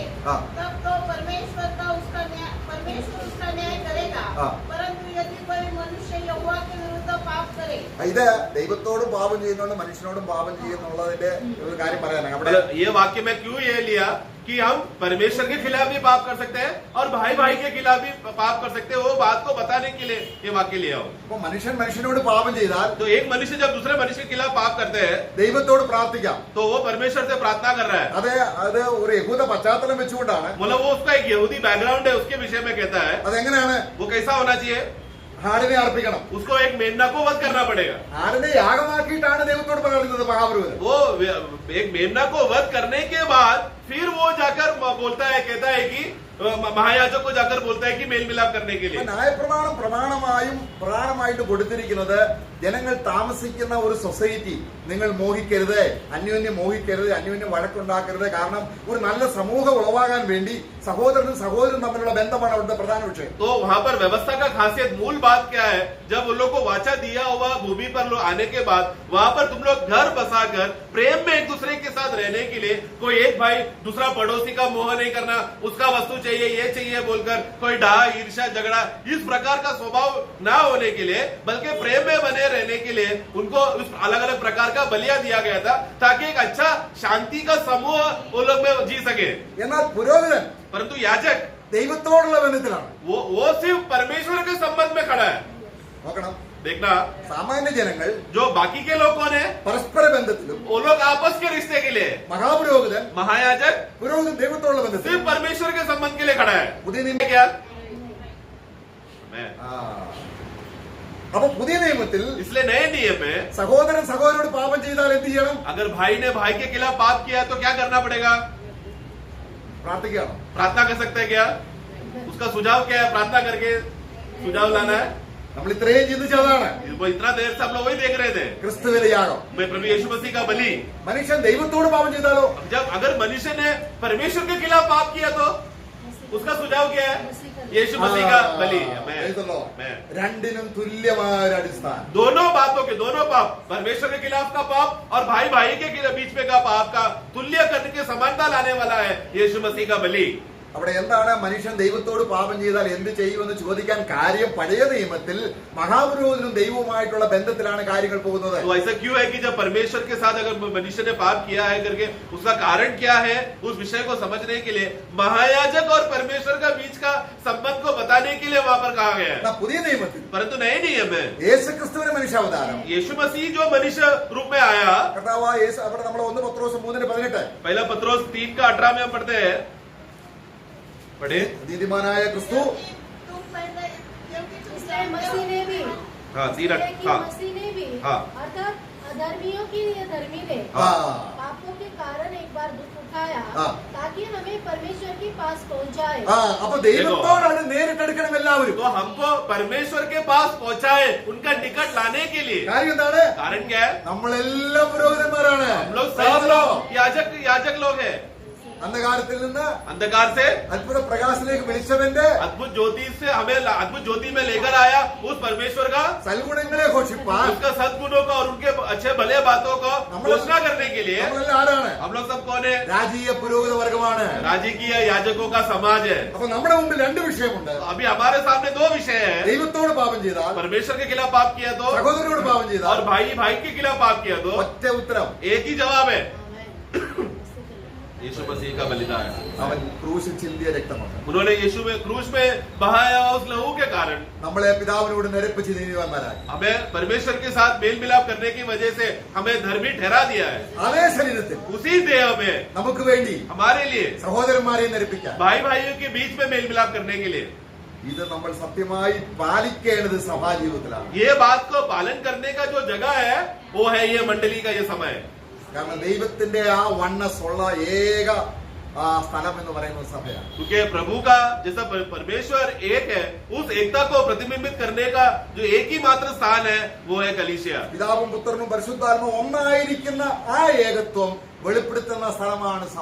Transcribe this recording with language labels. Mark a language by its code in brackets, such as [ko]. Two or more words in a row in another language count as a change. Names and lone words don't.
[hi] हाँ. तब तो परमेश्वर उसका न्याय करेगा. हाँ. परंतु यदि कोई मनुष्य यहोवा के विरुद्ध पाप करे. [ml] ഇത് ദൈവത്തോടും പാപം ചെയ്യുന്നുണ്ട്, മനുഷ്യനോടും പാപം ചെയ്യുന്നുള്ളതിന്റെ ഒരു കാര്യം പറയാനാണ്. അവിടെ [hi] ये वाक्य में क्यों ये लिया कि हम परमेश्वर के खिलाफ भी पाप कर सकते हैं और भाई भाई के खिलाफ भी पाप कर सकते हैं, वो बात को बताने के लिए ये वाक्य लिया हो. [ml] ഇപ്പൊ മനുഷ്യൻ മനുഷ്യനോട് പാപം ചെയ്താൽ [hi] तो एक मनुष्य जब दूसरे मनुष्य के खिलाफ पाप करते हैं [ml] ദൈവത്തോട് പ്രാർത്ഥിക്കാം. [hi] तो वो परमेश्वर से प्रार्थना कर रहा है. [ml] അത് ഒരു യഹൂദ പശ്ചാത്തലം വെച്ചുകൊണ്ടാണ്. [hi] मतलब वो उसका एक यहूदी बैकग्राउंड है, उसके विषय में कहता है. [ml] അതെങ്ങനെയാണ്? [hi] वो कैसा होना चाहिए? [ml] ആടിനെ അർപ്പിക്കണം. [hi] उसको एक मेमना को वध करना पड़ेगा. [ml] ആടിനെ യാഗമാക്കിയിട്ടാണ് ദൈവത്തോട് പറയുന്നത് മഹാപുരോഹിതൻ. [hi] वो एक मेमना को वध करने के बाद फिर वो जाकर बोलता है, कहता है कि महायाजक को जाकर बोलता है कि मेल मिलाप करने के लिए. [ml] ന്യായപ്രമാണം പ്രമാണമായിട്ട് കൊടുത്തിരിക്കുന്നത് ജനങ്ങൾ താമസിക്കുന്ന ഒരു സൊസൈറ്റി നിങ്ങൾ മോഹിക്കരുത്, അന്യോന്യം മോഹിക്കരുത്, അന്യോന്യം വഴക്കുണ്ടാക്കരുത്. കാരണം ഒരു നല്ല സമൂഹം ഉളവാകാൻ വേണ്ടി സഹോദരനും തമ്മിലുള്ള ബന്ധമാണ് അവിടുത്തെ പ്രധാന വിഷയം. [hi] तो वहाँ पर व्यवस्था का खासियत मूल बात क्या है? जब उन लोग को वाचा दिया हुआ भूमि पर लोग आने के बाद वहाँ पर तुम लोग घर बसाकर प्रेम में एक दूसरे के साथ रहने के लिए, कोई एक भाई दूसरा पड़ोसी का मोह नहीं करना, उसका वस्तु चाहिए, ये चाहिए बोलकर कोई डाह ईर्ष्या झगड़ा इस प्रकार का स्वभाव ना होने के लिए, बल्कि प्रेम में बने रहने के लिए उनको अलग अलग प्रकार का बलिया दिया गया था ताकि एक अच्छा शांति का समूह वो लोग में जी सके. [ml] എന്നാൽ പുരോഹിതൻ [hi] परंतु याजक [ml] ദൈവത്തോടുള്ള ബന്ധത്തിലാണ്. [hi] वो सिर्फ परमेश्वर के संबंध में खड़ा है. [ml] നോക്കണം, [hi] देखना [ml] സാമാന്യ ജനങ്ങൾ [hi] जो बाकी के लोग कौन है? [ml] പരസ്പര ബന്ധത്തിലും [hi] वो लोग आपस के रिश्ते के लिए. [ml] മഹാപുരോഹിതൻ [hi] महायाजक [ml] ദൈവത്തോടുള്ള ബന്ധത്തിൽ. [hi] सिर्फ परमेश्वर के संबंध के लिए खड़ा है. [ml] പുതിയ നിയമം [hi] क्या? मैं [ml] അപ്പൊ പുതിയ നിയമത്തിൽ [hi] इसलिए नए नियम में [ml] സഹോദരനോട് പാപം ചെയ്താൽ എന്ത് ചെയ്യണം? [hi] अगर भाई ने भाई के खिलाफ पाप किया तो क्या करना पड़ेगा? [ml] പ്രാർത്ഥിക്കണം. [hi] प्रार्थना कर सकते हैं क्या? उसका सुझाव क्या है? प्रार्थना करके सुझाव लाना है. [ml] നമ്മൾ ഇത്രയും ചിന്തിച്ചതാണ് [hi] वो इतना देर से हम लोग वही देख रहे थे. [ml] ക്രിസ്തുവിന്റെ യാഗം. [hi] मैं प्रभु यीशु मसीह का बलि. [ml] മനുഷ്യൻ ദൈവത്തോട് പാപം ചെയ്താലോ? [hi] जब अगर मनुष्य ने परमेश्वर के खिलाफ पाप किया तो उसका सुझाव क्या है? यीशु मसीह का बलि. मैं [ml] രണ്ടിനും തുല്യമായ ഒരു അടിസ്ഥാനം. [hi] दोनों बातों के दोनों पाप, परमेश्वर के खिलाफ का पाप और भाई भाई के बीच में का पाप का तुल्य करने की समानता लाने वाला है यीशु मसीह का बलि. [ml] അവിടെ എന്താണ് മനുഷ്യൻ ദൈവത്തോട് പാപം ചെയ്താൽ എന്ത് ചെയ്യുമെന്ന് ചോദിക്കാൻ കാര്യം പഴയ നിയമത്തിൽ മഹാപുരോഹിതനും ദൈവവുമായിട്ടുള്ള ബന്ധത്തിലാണ് കാര്യങ്ങൾ പോകുന്നത്. [hi] तो ऐसा क्यों है कि जब परमेश्वर के साथ अगर मनुष्य ने पाप किया है करके उसका कारण क्या है उस विषय को समझने के लिए महायाजक और परमेश्वर का बीच का संबंध को बताने के लिए वहां पर कहा गया है. [ml] എന്നാൽ പുതിയ നിയമത്തിൽ [hi] परंतु नए नियम है [ml] യേശുക്രിസ്തുവിന്റെ മനുഷ്യാവതാരം [hi] यीशु मसीह जो मनुष्य रूप में आया. [ml] കർത്താവായ യേശു അവിടെ നമ്മൾ 1 പത്രോസ് 3:18 [hi] पहला पत्रोस 3:18 में हम पढ़ते हैं. पढ़े. [ml] നീതിമാനായ ക്രിസ്തു [hi] तुम पहले क्योंकि तुम इसलिए मसीह ने भी हाँ इसलिए कि हाँ मसीह ने भी हाँ. अर्थात अधर्मियों के लिए धर्मी ने ആ पापों के कारण एक बार दुख उठाया हाँ. ताकि हमें परमेश्वर के पास पहुंचाए. [ml] ആ അപ്പൊ ദൈവത്തോടാണ് നേരിട്ടെടുക്കണം എല്ലാവരും. [hi] तो हमको परमेश्वर के पास पहुंचाए उनका टिकट लाने के लिए. [ml] കാര്യം എന്താണ്? [hi] कारण क्या है? [ml] നമ്മളെല്ലാം പുരോഹിതന്മാരാണ്. [hi] हम लोग सब लोग याजक लोग हैं. [ml] അന്ധകാരത്തിൽ നിന്ന് [hi] अंधकार से [ml] അത്ഭുത പ്രകാശത്തിലേക്ക് വിളിച്ചവന്റെ [hi] अद्भुत ज्योति से हमें अद्भुत ज्योति में लेकर आया उस परमेश्वर का [ml] സൽഗുണങ്ങളെ ഘോഷിപ്പാൻ [hi] उसका सद्गुणों का और उनके अच्छे भले बातों को घोषणा करने के लिए [ml] നമ്മളെല്ലാം ആരാണ്? [hi] हम लोग सब कौन है? [ml] രാജീയ പുരോഹിത വർഗമാണ്. [hi] राजकीय याजकों का समाज है. [ml] അപ്പൊ നമ്മുടെ മുമ്പിൽ രണ്ട് വിഷയമുണ്ട്. [hi] अभी हमारे सामने दो विषय है. [ml] ദൈവത്തോട് പാപം ചെയ്താൽ, [hi] परमेश्वर के खिलाफ पाप किया तो [ml] സഹോദരനോട് പാപം [hi] और [ml] ചെയ്താൽ, [hi] भाई के खिलाफ पाप किया तो [ml] ഒറ്റ ഉത്തരം. [hi] एक ही जवाब है. यीशु मसीह का बलिदान। [ml] അവൻ ക്രൂശിൽ ചിന്തിയ രക്തമാണ് [hi] उन्होंने यीशु में क्रूस में बहाया उस लहू के कारण [ml] നമ്മളെ പിതാവിനോട് നിരപ്പിച്ച് നീതിവാന്മാരാക്കി. [hi] हमें परमेश्वर के साथ मेल मिलाप करने की वजह से हमें धर्मी ठहरा दिया है। [ml] അതേ ശരീരത്തിൽ [hi] उसी देह में [ml] നമുക്ക് വേണ്ടി [hi] हमारे लिए [ml] സഹോദരന്മാരെ നിരപ്പിക്കാൻ [hi] भाई भाइयों के बीच में मेल मिलाप करने के लिए [ml] ഇത് നമ്മൾ സത്യമായി പാലിക്കേണ്ടത് സഭാജീവിതത്തിലാണ്. [hi] ये बात को पालन करने का जो जगह है वो है ये मंडली का ये समय। [ml] കാരണം ദൈവത്തിന്റെ ആ വണ്ണസ് ഉള്ള ഏക സ്ഥലം എന്ന് പറയുന്നത് സഭയാണ്. [hi] क्योंकि प्रभु का जैसा परमेश्वर एक है, उस एकता को प्रतिबिंबित करने का जो एक ही मात्र स्थान है वो है कलीसिया। [ml] പിതാവും പുത്രനും പരിശുദ്ധാത്മാവും ഒന്നായിരിക്കുന്ന ആ ഏകത്വം വെളിപ്പെടുത്തുന്ന സ്ഥലമാണ് സഭ.